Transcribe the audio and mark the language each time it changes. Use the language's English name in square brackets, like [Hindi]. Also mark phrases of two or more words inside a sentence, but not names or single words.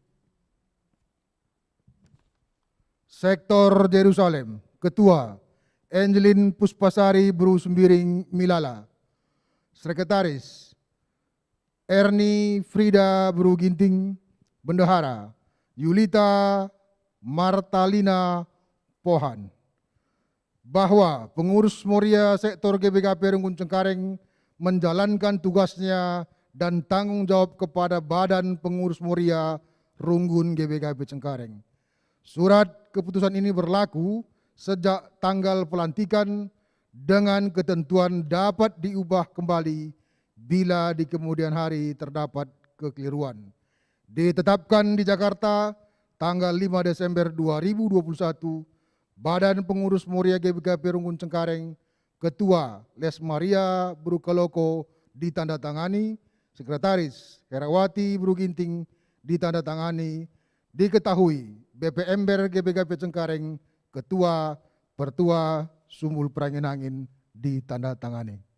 [Indonesian] Sektor Jerusalem, Ketua Angelin Puspasari Bru Sembiring Milala, Sekretaris Erni Frida Bru Ginting, Bendahara Yulita Martalina Pohan. Bahwa pengurus Moria Sektor GBKP Runggun Cengkareng menjalankan tugasnya dan tanggung jawab kepada Badan Pengurus Moria Runggun GBKP Cengkareng. Surat keputusan ini berlaku sejak tanggal pelantikan dengan ketentuan dapat diubah kembali bila di kemudian hari terdapat kekeliruan. Ditetapkan di Jakarta tanggal 5 Desember 2021, Badan Pengurus Moria GBKP Runggun Cengkareng, Ketua Les Maria Brukaloko ditandatangani, Sekretaris Herawati Bru Ginting ditandatangani, diketahui BP Ember GBKP Cengkareng, Ketua Pertua Sumbul Prangenangin ditandatangani.